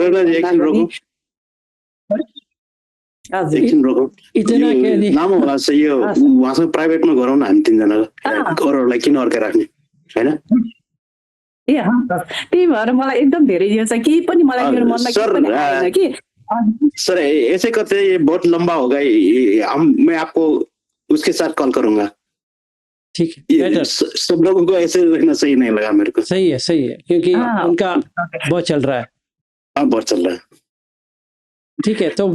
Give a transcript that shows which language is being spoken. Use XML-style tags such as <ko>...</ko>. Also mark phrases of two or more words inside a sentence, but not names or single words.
<ne>एकछिन रोकौँ। लामो होला चाहिँ यो उहाँसँग प्राइभेटमा गरौँ न हामी तीनजना, अरूहरूलाई किन अर्कै राख्ने होइन। ए त्यही भएर मलाई एकदम धेरै यो चाहिँ केही पनि मलाई मेरो मनमा केही पनि आएन कि।</ne> <hi>सर ऐसे करते बहुत लंबा होगा, मैं आपको उसके साथ कॉल करूंगा। ठीक है, सब लोगों को ऐसे रहना सही नहीं लगा मेरे को। सही है क्योंकि उनका बहुत चल रहा है। हाँ बहुत चल रहा है। ठीक है, तो</hi>